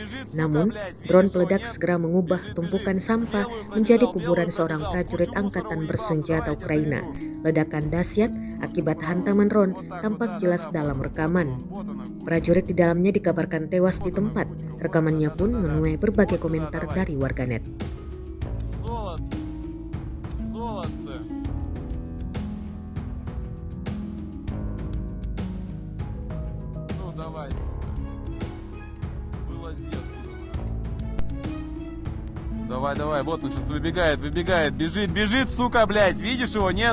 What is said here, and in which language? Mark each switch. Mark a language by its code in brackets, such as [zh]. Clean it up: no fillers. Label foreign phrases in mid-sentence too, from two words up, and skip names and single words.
[id] Namun, drone peledak segera mengubah tumpukan sampah menjadi kuburan seorang prajurit angkatan bersenjata Ukraina. Ledakan dahsyat akibat hantaman drone tampak jelas dalam rekaman. Prajurit di dalamnya dikabarkan tewas di tempat. Rekamannya pun menuai berbagai komentar dari warganet. [ru] Давай, сука. Вылази оттуда. Давай, вот он сейчас выбегает, бежит, сука, блядь, видишь его, нет?